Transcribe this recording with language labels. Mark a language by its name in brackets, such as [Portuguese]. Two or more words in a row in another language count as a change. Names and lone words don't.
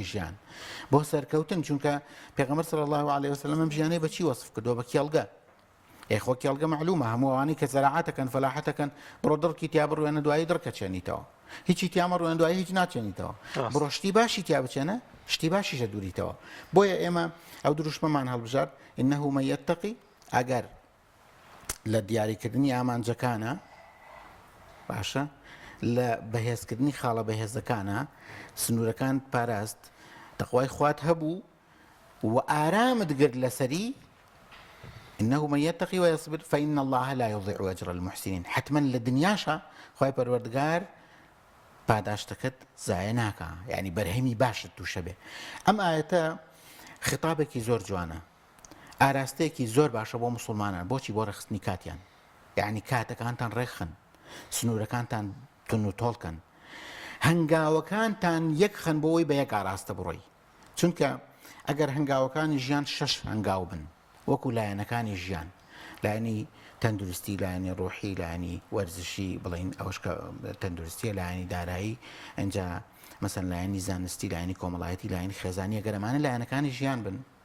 [Central Kurdish] ژیان بۆ سەرکەوتن چونکە پێغەمبەر [Arabic] صلی الله عليه وسلم [Central Kurdish] ئەم ژیانەی بەچی وەصف کردووە بە کێڵگە خۆ کێڵگە معلومە هەموو ئەوانەی کە زەراعەتەکەن فەلاحەتەکەن بڕۆ دڕکی تیا بڕوێنە دوایی دڕکە چێنیتەوە هیچی تیا مەڕوێنە دوایی هیچ ناچێنیتەوە بڕۆ شتی باشی تیا بچێنە شتی باشیشە دووریتەوە بۆیە ئێمە ئەو دروشمەمان هەڵبژار [Arabic] إنه من يتقي [Central Kurdish] ئەگەر لە دیاریکردنی ئامانجەکانە باشە لە بەهێزکردنی خاڵە بەهێزەکانە سنوورەکان پاراست تەقوای خوات هەبوو و ئارامت گرت لەسەری [Arabic] إنه من يتقي ويصبر فإن الله لا يضيع أجر المحسنين [Central Kurdish] حتما لدنياشا خوای پەروەردگار پاداشتەکەت زایە ناکە یعنی بەرهەمی باشت تووشە بێ ئەم ئاەتە خطابێکی زۆر جوانە ئاراستەیەکی زۆر باشە بۆ مسلمانان بۆچی بۆ ڕێخستنی کاتیان یعنی کاتەکانتان ڕێکخن سنوورەکانتان تون و تۆڵکەن هەنگاوەکانتان یەکخەن بۆەوەی بە یەک ئاراستە بڕۆی چونکە ئەگەر هەنگاوەکانی ژیان 6 هەنگاو بن وەکو لایەنەکانی ژیان لایەنی تەندروستی لایەنی ڕۆحی لایەنی وەرزشی بڵین ئەوش کە تەندروستیە لایەنی دارایی ئەنجا مەسەن لایەنی زانستی لایەنی کۆمەڵایەتی لایەنی خێزانی گەرەمانە لایەنەکانی ژیان بن